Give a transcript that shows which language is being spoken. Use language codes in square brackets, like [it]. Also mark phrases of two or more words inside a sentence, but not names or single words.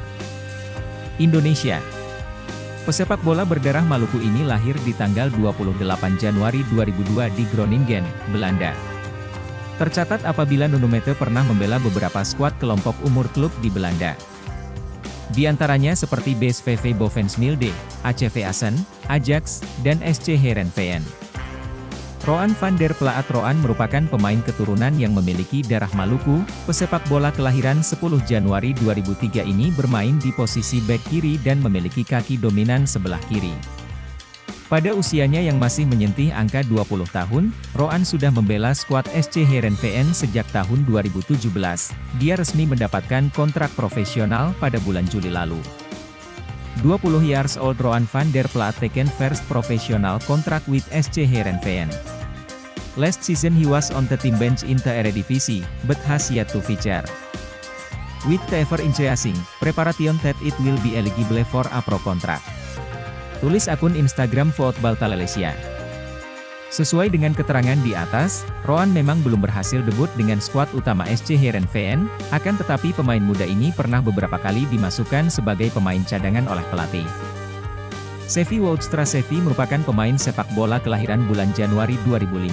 [id] Indonesia. Pesepak bola berdarah Maluku ini lahir di tanggal 28 Januari 2002 di Groningen, Belanda. Tercatat apabila Nunumete pernah membela beberapa skuad kelompok umur klub di Belanda. Di antaranya seperti BSVV Bovensmilde, ACV Assen, Ajax, dan SC Heerenveen. Roan van der Plaat. Roan merupakan pemain keturunan yang memiliki darah Maluku. Pesepak bola kelahiran 10 Januari 2003 ini bermain di posisi bek kiri dan memiliki kaki dominan sebelah kiri. Pada usianya yang masih menyentuh angka 20 tahun, Roan sudah membela skuad SC Heerenveen sejak tahun 2017. Dia resmi mendapatkan kontrak profesional pada bulan Juli lalu. [en] 20 years old Roan van der Plaat taken first professional contract with SC Heerenveen. Last season he was on the team bench in the Eredivisie, but has yet to feature. With the ever-increasing preparation that it will be eligible for a pro contract. [id] Tulis akun Instagram Football Malaysia. Sesuai dengan keterangan di atas, Roan memang belum berhasil debut dengan skuad utama SC Heerenveen, akan tetapi pemain muda ini pernah beberapa kali dimasukkan sebagai pemain cadangan oleh pelatih. Xavi Woudstra-Xavi merupakan pemain sepak bola kelahiran bulan Januari 2005.